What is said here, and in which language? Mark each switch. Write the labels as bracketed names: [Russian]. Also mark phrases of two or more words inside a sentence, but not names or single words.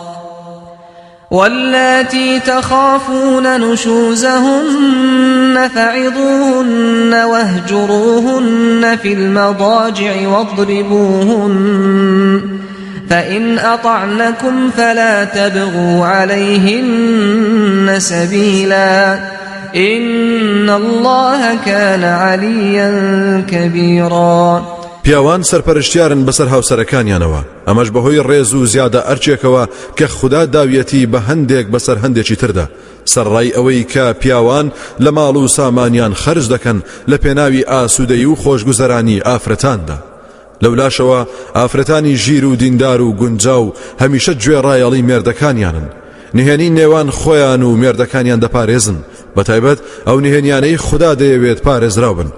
[Arabic] واللاتي تخافون نشوزهن فعظوهن واهجروهن في المضاجع واضربوهن فإن أطعنكم فلا تبغوا عليهن سبيلا إن الله كان عليا كبيرا [Central Kurdish] پیاوان سەرپەرشتیارن بەسەر هاوسەرەکانیانەوە ئەمەش بەهۆی ڕێز و زیادە ئەرچێکەوە کە خوددا داویەتی بە هەندێک بەسەر هەندێکی تردا سەرڕای ئەوەی کە پیاوان لە ماڵ و سامانیان خەرج دەکەن لە پێناوی ئاسوودەیی و خۆشگوزەرانی ئافرەتاندا لەولاشەوە ئافرەتانی ژیر و دیندار و گونجاو هەمیشە گوێڕایەڵی مێردەکانیانن نهێنی نێوان خۆیان و مێردەکانیان دەپارێزن بەتایبەت ئەو نهێنیانەی خوددا دەیەوێت پارێزراو بن